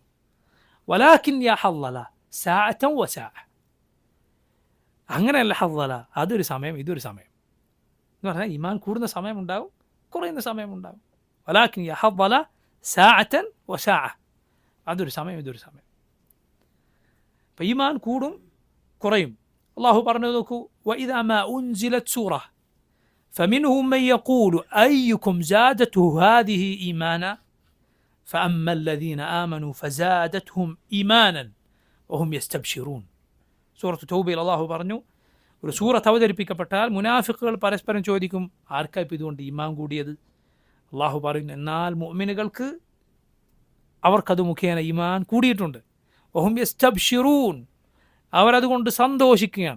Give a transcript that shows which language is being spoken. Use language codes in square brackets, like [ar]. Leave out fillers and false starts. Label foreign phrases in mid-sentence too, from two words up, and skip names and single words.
[ar] ولكن يا حنظلة ساعة وساعة, [ml] അങ്ങനെയല്ല ഹല്ലല, അതൊരു സമയം ഇതൊരു സമയം എന്ന് പറഞ്ഞാൽ ഈമാൻ കൂടുന്ന സമയമുണ്ടാകും, കുറയുന്ന സമയമുണ്ടാകും. [ar] ولكن يا حنظلة ساعة وساعة, [ml] അതൊരു സമയം ഇതൊരു സമയം. അപ്പം ഈമാൻ കൂടും കുറയും. അള്ളാഹു പറഞ്ഞു നോക്കൂ, [ar] وإذا ما أنزلت سورة فمنهم من يقول أيكم زادته هذه إيمانا فأما الذين آمنوا فزادتهم إيمانا وهم يستبشرون. [ml] സൂറത്ത് തൗബയിൽ അള്ളാഹു പറഞ്ഞു, ഒരു സൂറത്ത് അവതരിപ്പിക്കപ്പെട്ടാൽ മുനാഫിക്കുകൾ പരസ്പരം ചോദിക്കും, ആർക്കാ ഇപ്പം ഇതുകൊണ്ട് ഈമാൻ കൂടിയത്? അള്ളാഹു പറയുന്നു, എന്നാൽ മുഅ്മിനുകൾക്ക് അവർക്കത് മുഖേന ഈമാൻ കൂടിയിട്ടുണ്ട്. [ar] وهم يستبشرون, [ml] അവരതുകൊണ്ട് സന്തോഷിക്കുകയാണ്.